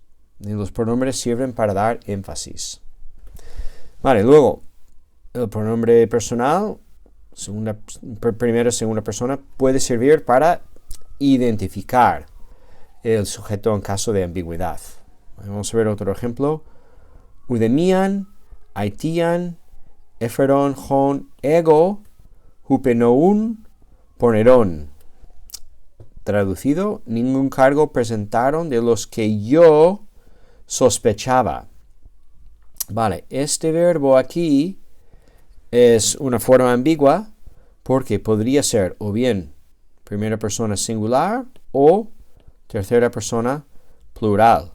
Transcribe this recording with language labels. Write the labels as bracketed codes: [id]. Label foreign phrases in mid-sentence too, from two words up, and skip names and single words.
[es] Y los pronombres sirven para dar énfasis. Vale, luego, el pronombre personal, primera o segunda persona, puede servir para identificar el sujeto en caso de ambigüedad. Vamos a ver otro ejemplo. [el] Οὐδεμίαν αἰτίαν ἔφερον ὧν ἐγὼ ὑπενόουν πονηρῶν. [es] Traducido, ningún cargo presentaron de los que yo sospechaba. Vale, este verbo aquí es una forma ambigua porque podría ser o bien primera persona singular o tercera persona plural.